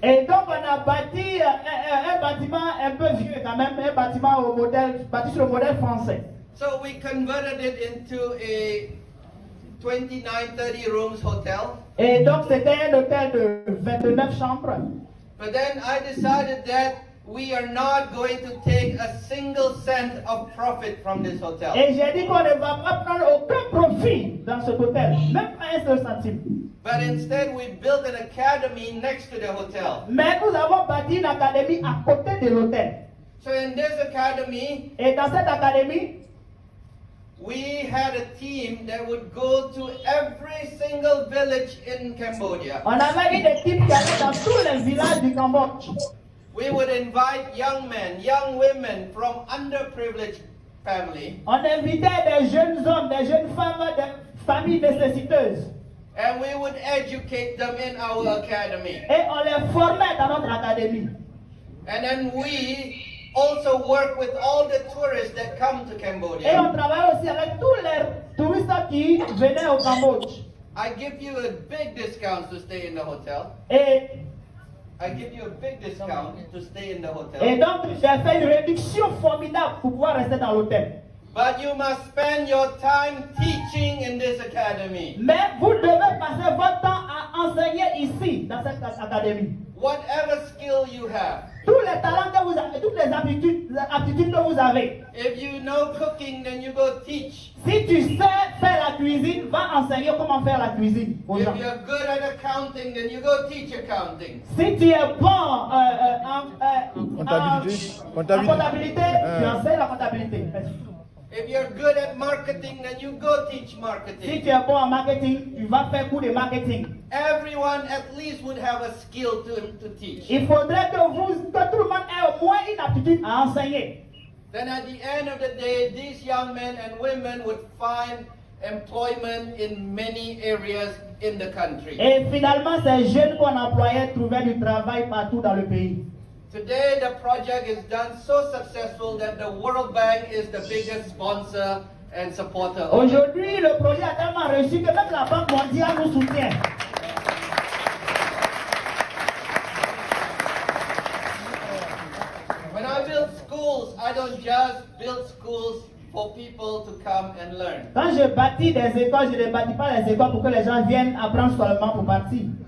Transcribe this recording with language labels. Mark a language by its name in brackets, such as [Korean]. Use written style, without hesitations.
[French] Et donc on a bâti un bâtiment un peu vieux quand même, un bâtiment au modèle, bâti sur le modèle français. [English] So we converted it into a 29-30 rooms hotel. [French] Et donc c'était un hôtel de 29 chambres. [English] But then I decided that we are not going to take a single cent of profit from this hotel. [French] Et j'ai dit qu'on ne va pas prendre aucun profit dans cet hôtel, même pas un seul centime. [English] But instead we built an academy next to the hotel. [French] Mais nous avons bâti une académie à côté de l'hôtel. [English] So in this academy, [French] Et dans cette académie, [English] we had a team that would go to every single village in Cambodia. [French] on avait une équipe qui allait dans tous les villages du Cambodge. [English] We would invite young men, young women from underprivileged families, [French] On invitait des jeunes hommes, des jeunes femmes, des familles nécessiteuses. [English] and we would educate them in our academy. [French] Et on les formait dans notre académie. [English] And then we also work with all the tourists that come to [French] Et [English] Cambodia. [French] on travaille aussi avec tous les touristes qui venaient au Cambodge. [English] I give you a big discount to stay in the hotel. [French] Et, [English] I give you a big discount to stay in the [French] et donc, j'ai fait une réduction formidable pour pouvoir rester dans l'hôtel. [English] But you must spend your time teaching in this academy. [French] Mais vous devez passer votre temps à enseigner ici, dans cette académie. [English] Whatever skill you have. [French] Tous les talents que vous avez, toutes les aptitudes que vous avez. [English] If you know cooking, then you go teach. [French] Si tu sais faire la cuisine, va enseigner comment faire la cuisine aux [English] If [French] gens. [English] you're good at accounting, then you go teach accounting. [French] Si tu es bon en Comptabilité. comptabilité, tu enseignes la comptabilité. [English] If you're good at marketing, then you go teach [French] Si [English] marketing. [French] tu es bon en marketing, tu vas faire cours de marketing. [English] Everyone at least would have a skill to teach. [French] Il faudrait que tout le monde ait au moins une aptitude à enseigner. [English] Then at the end of the day, these young men and women would find employment in many areas in the country. [French] Et finalement, ces jeunes qu'on employait trouvaient du travail partout dans le pays. [English] Today, the project is done so successful that the World Bank is the biggest sponsor and supporter of it. [French] Aujourd'hui, le projet a tellement réussi que même la Banque mondiale nous soutient. [English] When I build schools, I don't just build schools for people to come and learn. [French] Quand je bâtis des écoles, je ne bâtis pas les écoles pour que les gens viennent apprendre seulement pour partir.